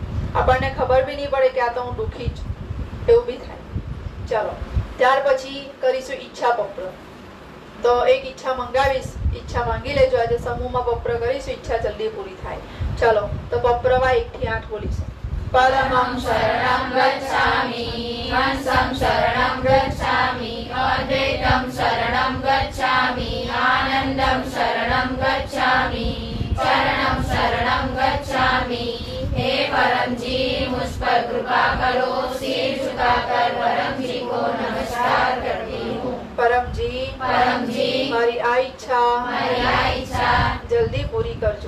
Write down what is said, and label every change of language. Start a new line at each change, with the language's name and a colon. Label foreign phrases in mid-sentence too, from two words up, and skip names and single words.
Gujarati: આપણને ખબર બી નહીં પડે કે આ તો હું દુઃખી છું, એવું બી થાય. ચાલો ત્યાર પછી કરીશું ઈચ્છા પત્ર. તો એક ઈચ્છા મંગાવીશ, ઈચ્છા માંગી લેજો. આજે સમૂહમાં પત્ર કરીશું, ઈચ્છા જલ્દી પૂરી થાય. ચાલો તો પપ્રવા 1 થી 8 બોલીશું.
Sanskrit: પરમં શરણં ગચ્છામિ, હંસં શરણં ગચ્છામિ, અદ્વૈતં શરણં ગચ્છામિ, આનંદં શરણં ગચ્છામિ, ચરણં શરણં ગચ્છામિ.
Hindi: हे परम जी मुझ पर कृपा करो, सिर झुकाकर परम जी को नमस्कार करती हूँ.
Gujarati: परमजी મારી આ ઈચ્છા જલ્દી પૂરી કરજો.